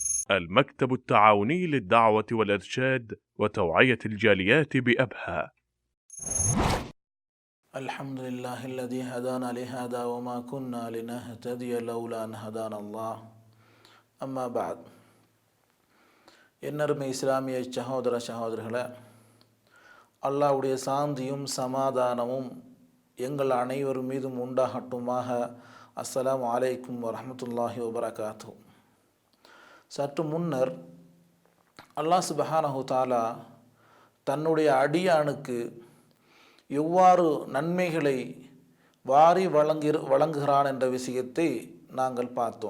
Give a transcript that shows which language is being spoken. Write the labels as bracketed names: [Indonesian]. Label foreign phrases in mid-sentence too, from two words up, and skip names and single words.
[Arabic] المكتب التعاوني للدعوة والإرشاد وتوعية الجاليات بأبها. الحمد لله الذي هدانا لهذا وما كنا لنهتدي لولا أن هدانا الله أما بعد. [Tamil] என்னருமை இஸ்லாமிய சகோதர சகோதரிகளே, அல்லாஹ்வுடைய சாந்தியும் சமாதானமும் எங்கள் அனைவர் மீதும் உண்டாகட்டுமாக. [Arabic] السلام عليكم ورحمة الله وبركاته. [Tamil] சற்று முன்னர் [Arabic] الله سبحانه تعالى [Tamil] தன்னுடைய அடியானுக்கு எவ்வாறு நன்மைகளை வாரி வழங்குகிறான் என்ற விஷயத்தை நாங்கள் பார்த்தோம்.